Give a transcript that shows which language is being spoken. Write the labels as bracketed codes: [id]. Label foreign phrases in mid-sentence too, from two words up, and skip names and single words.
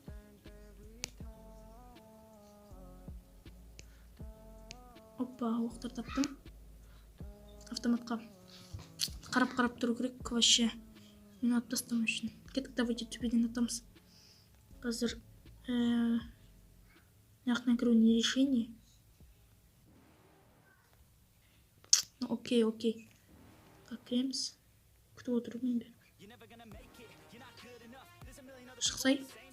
[kk] Опа, оқтар таптым. Автоматқа қарап тұру керек вообще. Мені атып тастамау үшін. Кеттік, давайте төбеден атамыз. Қазір маяқтан кіру [ru] не решение? Ну, окей. Так, [kk] кіреміз. Күтіп отырмын бе? Шықсай.